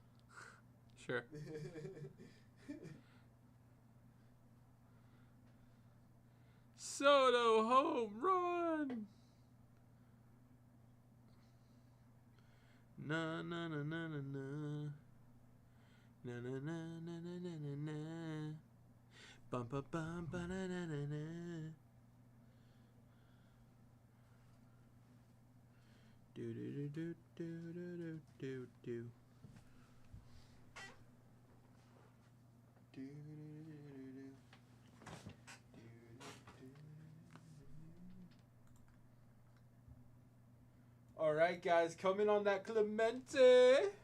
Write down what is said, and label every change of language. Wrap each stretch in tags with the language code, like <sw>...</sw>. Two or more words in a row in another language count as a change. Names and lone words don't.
<en>Sure. Soto home run. Na na na na na na. Na na na na na na na na. Bum bum bum ba na na na na. Do do do do do do do do. All right, guys, coming on that Clemente.</en>